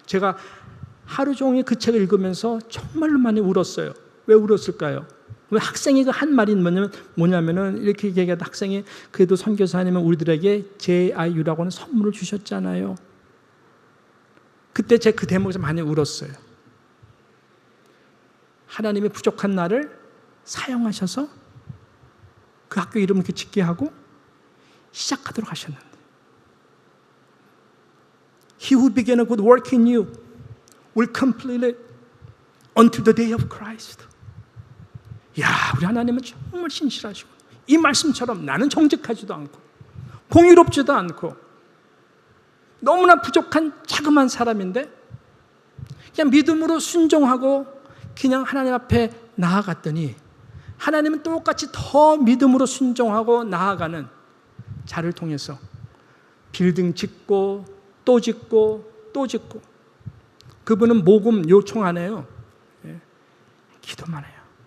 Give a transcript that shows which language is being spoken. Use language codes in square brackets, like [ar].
[ko] 제가 하루 종일 그 책을 읽으면서 정말로 많이 울었어요. 왜 울었을까요? 왜 학생이 그 한 말이 뭐냐면은 이렇게 얘기하다 학생이 그래도 선교사님은 우리들에게 JIU라고 하는 선물을 주셨잖아요. 그때 제가 그 대목에서 많이 울었어요. 하나님의 부족한 나를 사용하셔서 그 학교 이름을 이렇게 짓게 하고 시작하도록 하셨는데 [en] He who began a good work in you will complete it until the day of Christ. [ko] 야, 우리 하나님은 정말 신실하시고 이 말씀처럼 나는 정직하지도 않고 공의롭지도 않고 너무나 부족한 자그마한 사람인데 그냥 믿음으로 순종하고 그냥 하나님 앞에 나아갔더니 하나님은 똑같이 더 믿음으로 순종하고 나아가는 자를 통해서 빌딩 짓고 또 짓고 또 짓고 그분은 모금 요청 안 해요. 기도만 해요.